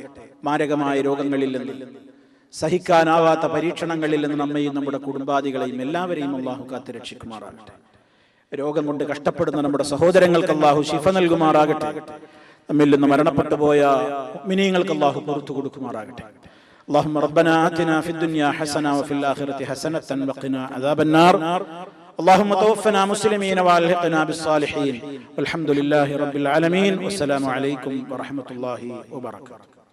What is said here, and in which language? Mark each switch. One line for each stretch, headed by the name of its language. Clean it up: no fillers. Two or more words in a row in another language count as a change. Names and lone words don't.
Malayalam: മാരകമായ രോഗങ്ങളിൽ നിന്ന്, സഹിക്കാനാവാത്ത പരീക്ഷണങ്ങളിൽ നിന്ന് നമ്മയും നമ്മുടെ കുടുംബാദികളെയും എല്ലാവരെയും അല്ലാഹു കാത്ത് രക്ഷിക്കുമാറാകട്ടെ. രോഗം കൊണ്ട് കഷ്ടപ്പെടുന്ന നമ്മുടെ സഹോദരങ്ങൾക്ക് അല്ലാഹു ശിഫ നൽകുമാറാകട്ടെ. നമ്മിൽ നിന്ന് മരണപ്പെട്ടു പോയ മുഅ്മിനീങ്ങൾക്ക് അല്ലാഹു പുറത്തു കൊടുക്കുമാറാകട്ടെ.
Arabic: اللهم ربنا آتنا في الدنيا حسنة وفي الآخرة حسنة وقنا عذاب النار. اللهم توفنا مسلمين والحقنا بالصالحين. والحمد لله رب العالمين. والسلام عليكم ورحمة الله وبركاته.